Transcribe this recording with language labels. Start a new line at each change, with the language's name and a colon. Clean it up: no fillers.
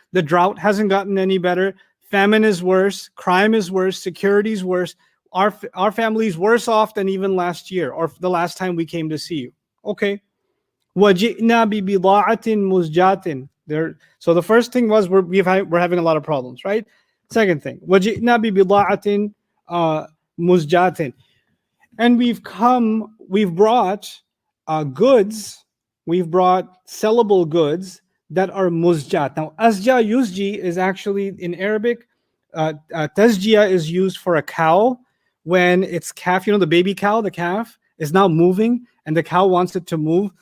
English: The drought hasn't gotten any better. Famine is worse. Crime is worse. Security is worse. Our family's worse off than even last year or the last time we came to see you. Okay.
Arabic: وَجِئْنَا بِبِضَاعَةٍ مُزْجَاةٍ.
English: So the first thing was we're having a lot of problems, right? Second thing,
Arabic: وَجِئْنَا بِبِضَاعَةٍ مُزْجَاةٍ.
English: And we've brought goods, we've brought sellable goods that are muzjat. Now, asja yusji is actually in Arabic, tasjia is used for a cow when its calf, the baby cow, the calf, is now moving and the cow wants it to move.